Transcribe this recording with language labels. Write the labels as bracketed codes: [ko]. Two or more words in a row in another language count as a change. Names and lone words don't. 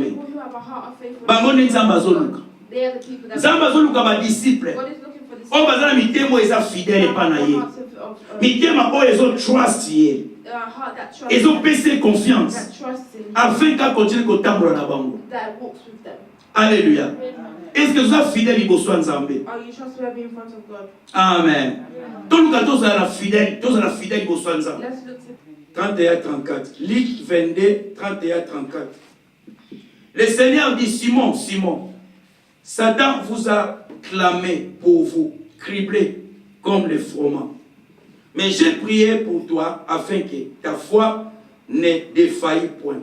[en] People who have a heart of faithfulness. [ln] Bango ni nzamba azoluka. [en] They are the people that. [ln] Nzamba azoluka ba disciple. [en] God is looking for O disciples. [ln] bazana mitema eza fidèle pa na ye. Mitema o ezo trust ye. [en] A heart that trusts. [ln] Ezo pese confiance. [en] That trusts in. [fr] Afin qu'à continuer [ln] kotambola na bango. [en] That walks with them. [fr] Alléluia. Est-ce que vous êtes fidèle [ln] liboso nzambe? [en] Are you trustworthy in front of God? Amen. [ln] Toluka tozala fidèle liboso nzambe. [en] Let's look to 31-34. [fr] Luc 22, 31-34. Le Seigneur dit, Simon, Simon, Satan vous a clamé pour vous, criblé comme les froment. Mais j'ai prié pour toi afin que ta foi ne défaille point.